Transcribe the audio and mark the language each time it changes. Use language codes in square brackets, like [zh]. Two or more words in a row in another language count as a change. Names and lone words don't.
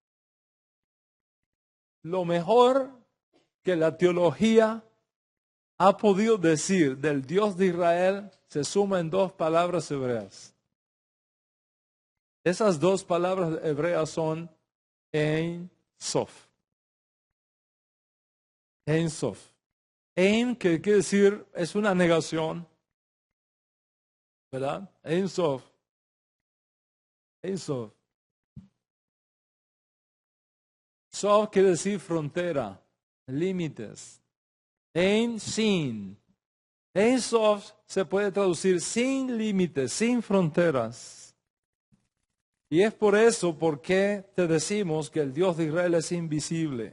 [es] Lo mejor que la teología ha podido decir del Dios de Israel se suma en dos palabras hebreas. Esas dos palabras hebreas son [he] אין סוף. אין סוף. [es] Ein, que quiere decir, es una negación, ¿verdad? [he] אין סוף. אין סוף. [es] Sof quiere decir frontera, límites. Ein Sin. [he] אין סוף [es] se puede traducir sin límites, sin fronteras. Y es por eso porque te decimos que el Dios de Israel es invisible.